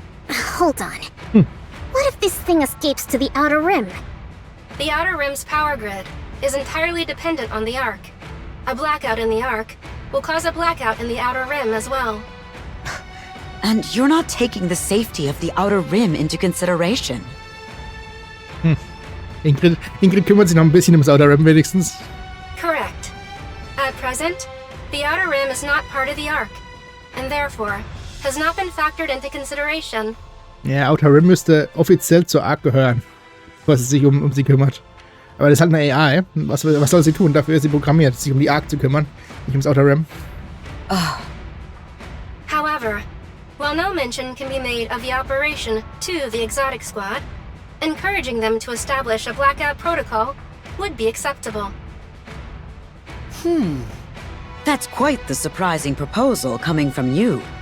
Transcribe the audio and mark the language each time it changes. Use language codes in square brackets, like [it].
[en] Hold on. What if this thing escapes to the Outer Rim? The Outer Rim's power grid is entirely dependent on the Ark. A blackout in the Ark will cause a blackout in the Outer Rim as well. And you're not taking the safety of the Outer Rim into consideration. [de] Ingrid kümmert sich noch ein bisschen ums Outer Rim wenigstens. [en] Correct. At present, the Outer Rim is not part of the Ark, and therefore has not been factored into consideration. [de] Ja, Outer Rim müsste offiziell zur Ark gehören, was sie sich um sie kümmert. Aber das ist halt eine AI. Was soll sie tun? Dafür ist sie programmiert, sich um die Ark zu kümmern, nicht ums Outer Rim. [en] However, while no mention can be made of the operation to the Exotic Squad, encouraging them to establish a blackout protocol would be acceptable. That's quite the surprising proposal coming from you.